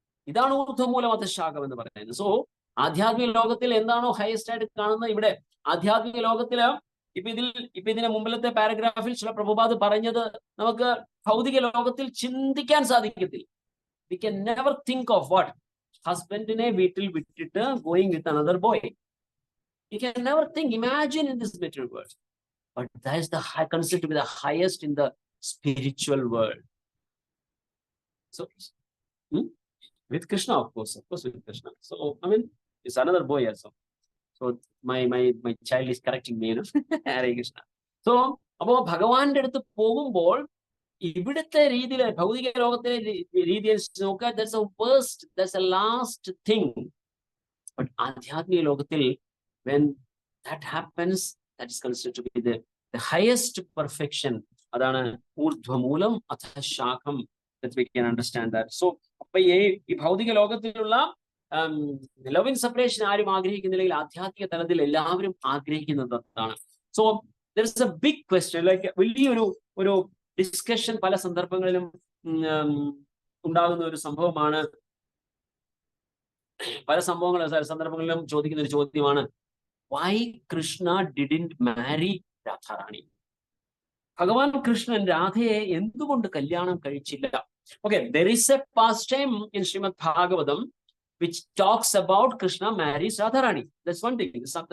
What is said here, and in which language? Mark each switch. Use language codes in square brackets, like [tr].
[ml] ഇതാണ് ഊർധ്വമൂലം അധഃശാഖം എന്ന് പറയുന്നത്. സോ ആധ്യാത്മിക ലോകത്തിൽ എന്താണോ ഹയസ്റ്റ് ആയിട്ട് കാണുന്നത്, ഇവിടെ ആധ്യാത്മിക ലോകത്തില് ഇപ്പൊ ഇതിന്റെ മുമ്പിലത്തെ പാരഗ്രാഫിൽ ചില പ്രഭുപാദ് പറഞ്ഞത് നമുക്ക് ഭൗതിക ലോകത്തിൽ ചിന്തിക്കാൻ സാധിക്കത്തില്ല. [en] we can never think of what [ml] ഹസ്ബൻഡിനെ വീട്ടിൽ വിട്ടിട്ട് [en] Going with another boy. You can never think, imagine in this material world. But that is the considered to be the highest in the spiritual world. So with Krishna, of course with Krishna. So I mean, it's another boy also. So my child is correcting me, you know. Hare Krishna. [ml] So അപ്പോ ഭഗവാന്റെ അടുത്ത് പോകുമ്പോൾ ഇവിടുത്തെ രീതിയിൽ ഭൗതിക ലോകത്തിലെ രീതിയിൽ നോക്കുക, [en] that's a worst, that's a last thing. But [ml] ആധ്യാത്മിക ലോകത്തിൽ [en] when that happens, that is considered to be the highest perfection. [ml] അതാണ് ഊർധ്വമൂലം അധഃശാഖം. [en] That we can understand that. [ml] So അപ്പൊ ഈ ഭൗതിക ലോകത്തിലുള്ള ലവ് ഇൻ സെപ്പറേഷൻ ആരും ആഗ്രഹിക്കുന്നില്ലെങ്കിൽ ആധ്യാത്മിക തലത്തിൽ എല്ലാവരും ആഗ്രഹിക്കുന്നതാണ്. So [en] there is a big question, [ml] like വലിയൊരു ഡിസ്കഷൻ പല സന്ദർഭങ്ങളിലും ഉണ്ടാകുന്ന ഒരു സംഭവമാണ്. പല സന്ദർഭങ്ങളിലും ചോദിക്കുന്ന ഒരു ചോദ്യമാണ്, [en] Why Krishna didn't marry Radharani? [ml] ഭഗവാൻ കൃഷ്ണൻ രാധയെ എന്തുകൊണ്ട് കല്യാണം കഴിച്ചില്ല? [en] Okay, there is a pastime in Srimad Bhagavatam which talks about Krishna marries Radharani. That's one thing.